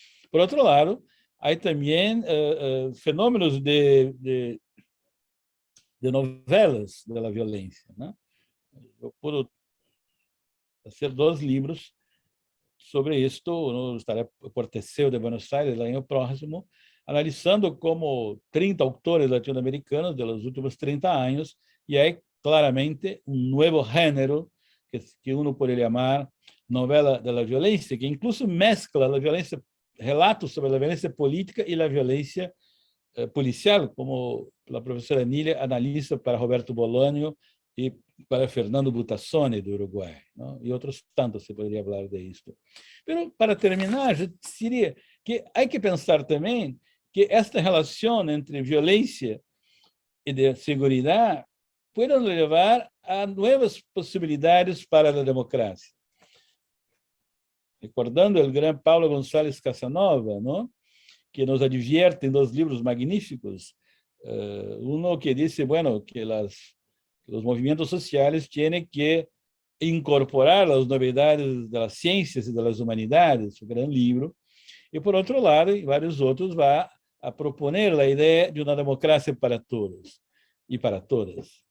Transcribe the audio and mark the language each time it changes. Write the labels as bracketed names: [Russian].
[Portuguese] Por outro lado, há também fenômenos de novelas da violência, né? Eu puedo fazer 2 livros sobre isto, [Spanish] no estaré por Teseo de Buenos Aires el año próximo, analizando como 30 autores latinoamericanos de los últimos 30 años, y hay claramente un nuevo género que uno puede llamar novela de la violencia, que incluso mezcla la violencia, relatos sobre la violencia política y la violencia policial, como la profesora Nília analiza para Roberto Bolaño [Portuguese] e para Fernando Butazzoni, do Uruguai, não? E outros tantos se poderia falar de isso. Mas, para terminar, eu diria que há que pensar também que esta relação entre violência e de segurança pode levar a novas possibilidades para a democracia. Recordando o grande Paulo González Casanova, não? [Spanish] Que nos advierte [Portuguese] em 2 livros magníficos, [Spanish] uno que dice, bueno, que los movimientos sociales tienen que incorporar las novedades de las ciencias y de las humanidades, su gran libro, y por otro lado, y varios otros, va a proponer la idea de una democracia para todos y para todas.